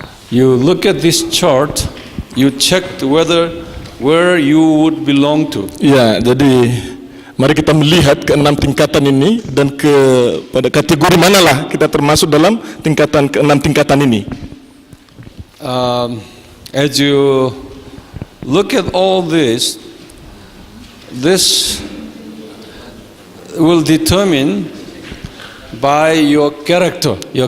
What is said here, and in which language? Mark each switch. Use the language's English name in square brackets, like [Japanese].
[English] You look at this chart, you checked where you would belong to. [Indonesian] Ya, jadi mari kita melihat ke-6 tingkatan ini dan pada kategori manalah kita termasuk dalam tingkatan ke-6 tingkatan ini. [English] As you look at all this will determine by your character.